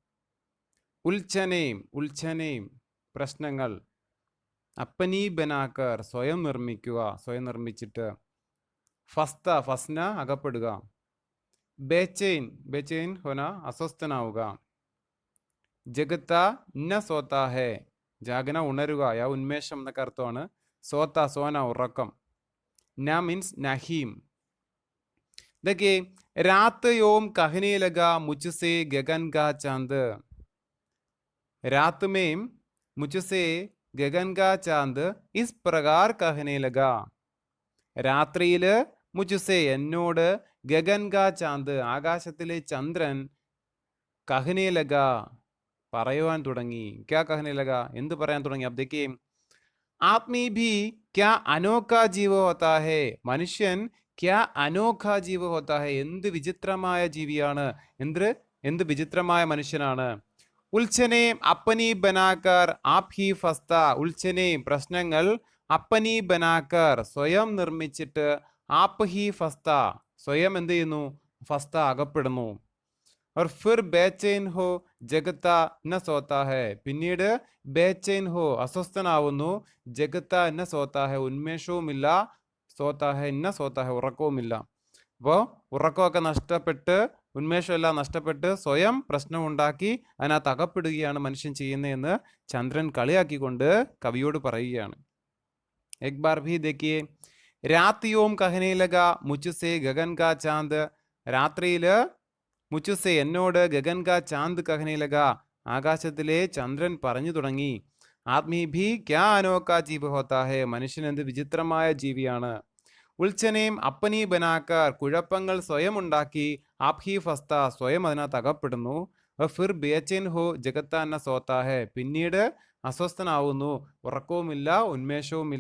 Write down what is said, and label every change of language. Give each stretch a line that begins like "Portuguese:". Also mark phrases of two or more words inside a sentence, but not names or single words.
Hindi: उलझनें उलझनें
Malayalam: പ്രശ്നങ്ങൾ,
Hindi: अपनी बनाकर
Malayalam: സ്വയം നിർമ്മിക്കുക സ്വയം നിർമ്മിച്ചിട്ട്,
Hindi: फँसता फँसना
Malayalam: അകപ്പെടുക,
Hindi: बेचैन बेचैन होना
Malayalam: അസ്വസ്ഥനാവുക,
Hindi: जगता न सोता है जागना
Malayalam: ഉണരുക യാ ഉന്മേഷം എന്നൊക്കെ അർത്ഥമാണ്,
Hindi: सोता सोना
Malayalam: ഉറക്കം,
Hindi: न means नहीं. देखिए रात योम कहने लगा मुझसे गगन का चांद, रात में मुझसे गगन का चांद इस प्रकार कहने लगा,
Malayalam: രാത്രിയിൽ മുझसे എന്നോട്
Hindi: गगन का चाँद
Malayalam: ആകാശത്തിലെ ചന്ദ്രൻ
Hindi: कहने लगा
Malayalam: പറയുവാൻ തുടങ്ങി.
Hindi: क्या कहने लगा
Malayalam: എന്ത് പറയാൻ തുടങ്ങി?
Hindi: अब देखिए आदमी भी क्या अनोखा जीव होता है, മനുഷ്യൻ क्या अनोखा जीव होता है,
Malayalam: എന്ത് വിചിത്രമായ ജീവിയാണ്, എന്ത് വിചിത്രമായ മനുഷ്യനാണ്.
Hindi: उलझनें अपनी बनाकर आप ही फँसता, उलझनें പ്രശ്നങ്ങൾ, अपनी बनाकर
Malayalam: സ്വയം നിർമ്മിച്ചിട്ട്,
Hindi: आप ही फँसता
Malayalam: സ്വയം എന്ത് ചെയ്യുന്നു,
Hindi: ഫസ്ത അകപ്പെടുന്നു. और फिर बेचैन हो जगता न सोता है, പിന്നീട് बेचैन हो അസ്വസ്ഥനാവുന്നു, जगता न सोता है ഉന്മേഷവുമില്ല, सोता है न सोता है ഉറക്കവുമില്ല.
Malayalam: അപ്പോൾ ഉറക്കമൊക്കെ നഷ്ടപ്പെട്ട് ഉന്മേഷമെല്ലാം നഷ്ടപ്പെട്ട് സ്വയം പ്രശ്നമുണ്ടാക്കി അതിനകത്ത് അകപ്പെടുകയാണ് മനുഷ്യൻ ചെയ്യുന്നതെന്ന് ചന്ദ്രൻ കളിയാക്കിക്കൊണ്ട് കവിയോട് പറയുകയാണ്.
Hindi: एक बार भी देखिए रात योम कहने लगा मुझसे गगन का चांद, രാത്രിയിൽ മുझसे എന്നോട് गगन का चाँद कहने लगा
Malayalam: ആകാശത്തിലെ ചന്ദ്രൻ പറഞ്ഞു തുടങ്ങി,
Hindi: आदमी भी क्या अनोखा जीव होता है,
Malayalam: മനുഷ്യൻ എന്ത് വിചിത്രമായ ജീവിയാണ്.
Hindi: उलझनें अपनी बनाकर
Malayalam: കുഴപ്പങ്ങൾ സ്വയം ഉണ്ടാക്കി,
Hindi: आप ही फँसता
Malayalam: സ്വയം അതിനകത്ത് അകപ്പെടുന്നു,
Hindi: फिर बेचैन हो जगता न सोता है,
Malayalam: പിന്നീട് അസ്വസ്ഥനാവുന്നു, ഉറക്കവുമില്ല ഉന്മേഷവുമില്ല.